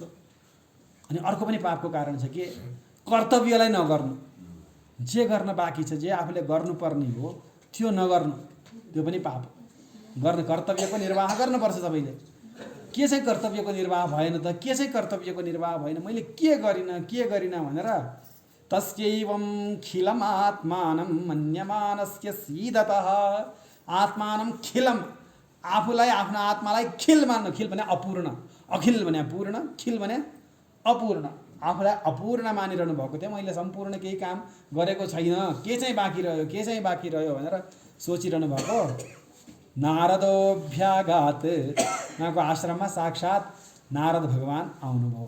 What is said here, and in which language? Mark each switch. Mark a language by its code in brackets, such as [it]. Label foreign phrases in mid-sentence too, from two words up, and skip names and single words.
[ne] अनि अर्को पनि पापको कारण छ, के? कर्तव्यलाई नगर्नु, जे गर्न बाँकी छ, जे आफूले गर्नुपर्ने हो त्यो नगर्नु, त्यो पनि पाप। गर्न कर्तव्यको निर्वाह गर्नुपर्छ सबैले। के चाहिँ कर्तव्यको निर्वाह भएन त? के चाहिँ कर्तव्यको निर्वाह भएन? मैले के गरिनँ भनेर [sa] तस्यैवं खिलम आत्मानं मन्यमानस्य सीदतः। आत्मानं खिलम, [ne] आफूलाई आफ्नो आत्मालाई खिल मान्नु। खिल भने अपूर्ण, अखिल भने पूर्ण, खिल भने अपूर्ण। आफूलाई अपूर्ण मानिरहनु भएको थियो। मैले सम्पूर्ण केही काम गरेको छैन, के चाहिँ बाँकी रह्यो भनेर सोचिरहनु भएको। नारदोभ्याघात, उहाँको आश्रममा साक्षात् नारद भगवान आउनुभयो।